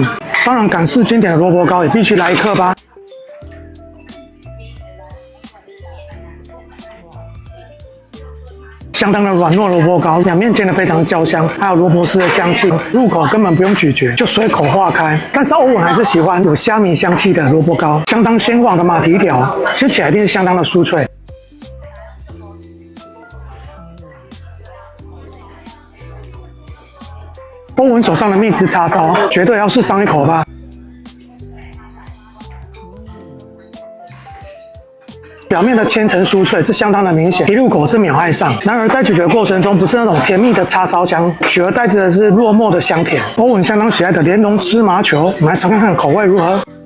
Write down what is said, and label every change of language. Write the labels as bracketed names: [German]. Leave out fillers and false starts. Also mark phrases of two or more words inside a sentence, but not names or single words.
[Chinese] 當然，港式經典的蘿蔔糕也必須來一顆吧。相當的軟糯蘿蔔糕，兩面煎得非常焦香，還有蘿蔔絲的香氣，入口根本不用咀嚼就隨口化開。但是歐文還是喜歡有蝦米香氣的蘿蔔糕，相當鮮黃的馬蹄條，吃起來一定是相當的酥脆。歐文手上的蜜汁叉燒，絕對要試上一口吧。表面的千層酥脆是相當的明顯，一入口是秒愛上。然而在咀嚼過程中，不是那種甜蜜的叉燒香，取而代之的是落寞的香甜。歐文相當喜愛的蓮蓉芝麻球，我們來嘗看看口味如何。